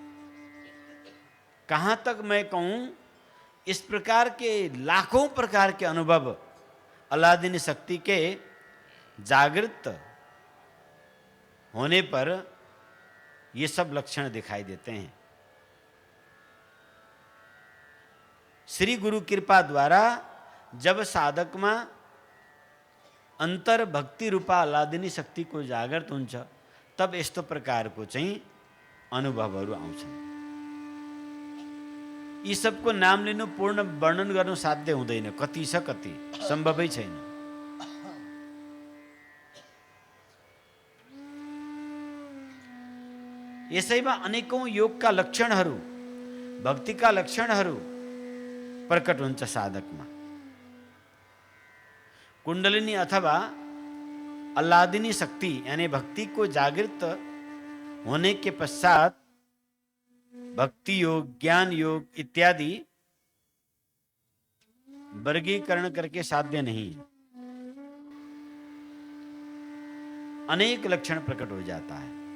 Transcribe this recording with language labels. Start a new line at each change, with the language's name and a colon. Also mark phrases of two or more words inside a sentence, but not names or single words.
Hindi: कहां तक मैं कहूं, इस प्रकार के लाखों प्रकार के अनुभव अलादीन शक्ति के जागृत होने पर ये सब लक्षण दिखाई देते हैं। श्री गुरु कृपा द्वारा जब साधक में अंतर भक्ति रूपा अलादीनी शक्ति को जागृत
Nepali: हुन्छ तब यस्तो प्रकारको चाहिँ अनुभवहरू आउँछन्। यी सबको नाम लिनु, पूर्ण वर्णन गर्नु साध्य हुँदैन। कति छ कति, सम्भवै छैन। यसैमा अनेकौं योगका लक्षणहरू, भक्तिका लक्षणहरू प्रकट हुन्छ साधकमा।
Hindi: कुंडलिनी अथवा अल्लादिनी शक्ति यानी भक्ति को जागृत होने के पश्चात भक्ति योग, ज्ञान योग इत्यादि वर्गीकरण करके साध्य नहीं। अनेक लक्षण प्रकट हो जाता है।